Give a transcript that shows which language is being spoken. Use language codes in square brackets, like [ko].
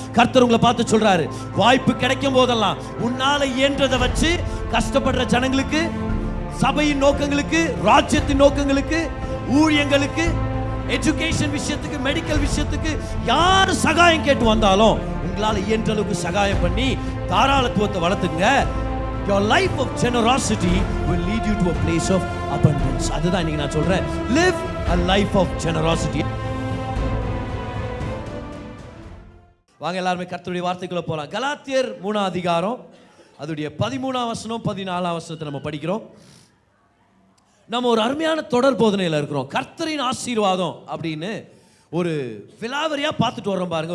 [ta] கர்த்தர் உங்களை பார்த்து சொல்றாரு, வாய்ப்பு கிடைக்கும் போதெல்லாம் உன்னால இயன்றதை வச்சு கஷ்டப்படுற ஜனங்களுக்கு, சபையின் நோக்கங்களுக்கு, ராஜ்யத்தின் நோக்கங்களுக்கு, ஊழியங்களுக்கு, எஜுகேஷன் விஷயத்துக்கு, மெடிக்கல் விஷயத்துக்கு யார் சகாயம் கேட்டு வந்தாலும் உங்களால இயன்ற அளவுக்கு சகாயம் பண்ணி தாராளத்துவத்தை வளர்த்துங்க. [en] Your life of generosity will lead you to a place of abundance. [ta] அதுதான் இன்னைக்கு நான் சொல்றேன், [en] live a life of generosity. [ta] வாங்க எல்லாரும் கர்த்தருடைய வார்த்தைக்குள்ள போலாம். கலாத்தியர் 3 அதிகாரம் அதுடைய 13ஆம் வசனம் 14ஆம் வசனத்தை நம்ம படிக்கிறோம். நம்ம ஒரு அருமையான தொடர் போதனையில் இருக்கிறோம். கர்த்தரின் ஆசீர்வாதம் அப்படின்னு ஒரு விலாவரியா பார்த்துட்டு வர்றோம் பாருங்க.